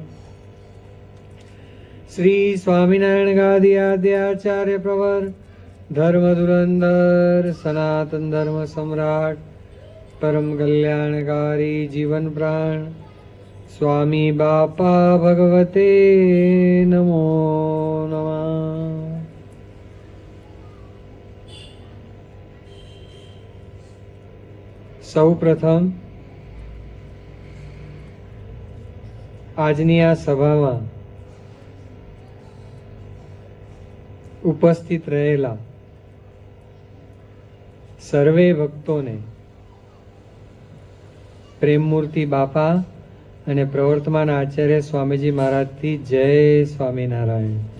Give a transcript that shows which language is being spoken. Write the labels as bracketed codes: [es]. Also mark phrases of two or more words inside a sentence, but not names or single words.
[sa] श्री स्वामीनारायण गादी आद्याचार्य प्रवर धर्म धुरंधर सनातन धर्म सम्राट परम कल्याणकारी जीवन प्राण स्वामी बापा भगवते नमो नमः। [gu] સૌ પ્રથમ આજની આ સભામાં ઉપસ્થિત રહેલા સર્વે ભક્તોને પ્રેમમૂર્તિ બાપા અને પ્રવર્તમાન આચાર્ય સ્વામીજી મહારાજથી જય સ્વામિનારાયણ।